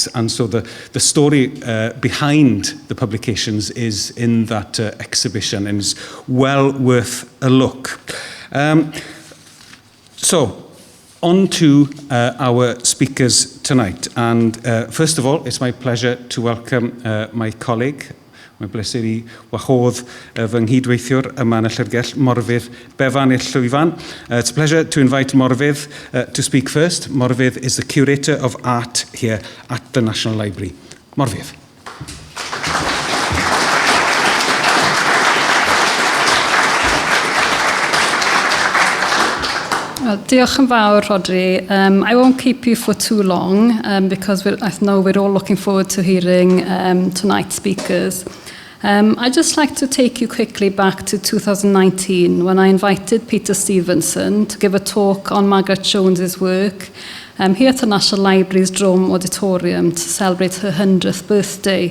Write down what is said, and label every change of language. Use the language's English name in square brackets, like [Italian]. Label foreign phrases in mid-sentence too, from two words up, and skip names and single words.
[English] And so the story behind the publications is in that exhibition and is well worth a look. So, on to our speakers tonight. And first of all, it's my pleasure to welcome my colleague, [Welsh] Mae'n bleser I wahodd fy nghydweithiwr yma yn y Llyfrgell, Morfydd Befan Llwyfan. [English] It's a pleasure to invite Morfydd to speak first. Morfydd is the Curator of Art here at the National Library. Morfydd. [Welsh] Diolch yn fawr, Rhodri. [English] I won't keep you for too long because I know we're all looking forward to hearing tonight's speakers. I'd just like to take you quickly back to 2019 when I invited Peter Stevenson to give a talk on Margaret Jones's work here at the National Library's Drome Auditorium to celebrate her 100th birthday.